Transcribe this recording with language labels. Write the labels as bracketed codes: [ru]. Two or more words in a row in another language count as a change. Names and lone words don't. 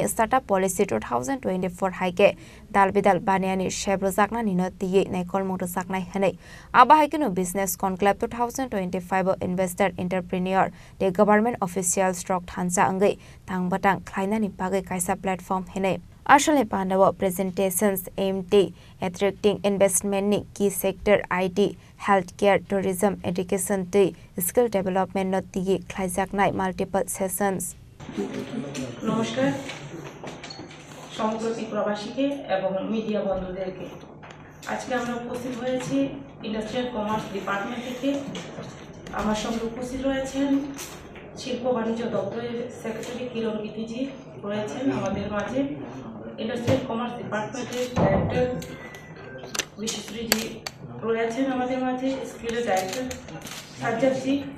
[en] startup policy 2024 [trp] हाइके दाल बिदाल बानियानि शेफ रोजागनानि न तियै नायकल मं रोजागनाय हनै आबाहायकेनो [en] business conclave 2025 investor entrepreneur [trp] दे [en] government official [trp] स्ट्रक थानसा अंगै तांबातां ख्लाइनानि बागै कायसा प्लेटफर्म हनै आसालनि पान्डाव [en] presentations aimed attracting investment key sector IT health care tourism education [trp] दै [en] skill development [trp] न तियै ख्लाइजाकनाय [en] multiple sessions [bn] নমস্কার সমগ্র প্রবাসীকে এবং মিডিয়া বন্ধুদেরকে আজকে আমরা উপস্থিত হয়েছি [en] industrial commerce department [bn] থেকে আমার সঙ্গে উপস্থিত রয়েছেন শিল্প বাণিজ্য দপ্তরের সেক্রেটারি কিরণ গিতিজি রয়েছেন আমাদের মাঝে [en] industrial commerce department's [bn] ডাইরেক্টর বিশ্বশ্রীজি রয়েছেন আমাদের মাঝে স্কিলের ডাইরেক্টর সাজ্জাদজি